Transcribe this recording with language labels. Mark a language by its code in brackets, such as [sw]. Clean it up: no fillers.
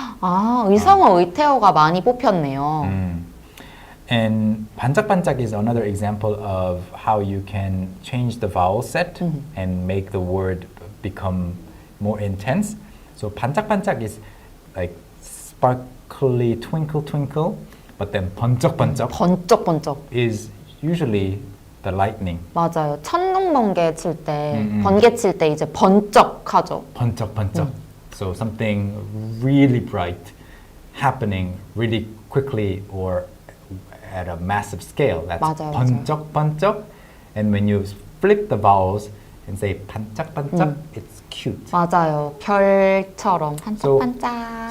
[ko] 의성어, 의태어가 많이 뽑혔네요. [en] And 반짝반짝 is another example of how you can change the vowel set and make the word become more intense. So 반짝반짝 is like sparkly, twinkle, twinkle. But then 번쩍번쩍 [ko] 번쩍번쩍. [en] is usually the lightning. [ko] 맞아요. 천둥 번개 칠 때, 번개 칠 때 이제 번쩍하죠. 번쩍번쩍. [en] So something really bright happening really quickly or at a massive scale. That's [ko] 맞아요. 번쩍번쩍. [en] And when you flip the vowels and say 반짝반짝, it's cute. [ko] 맞아요. 별처럼 반짝반짝.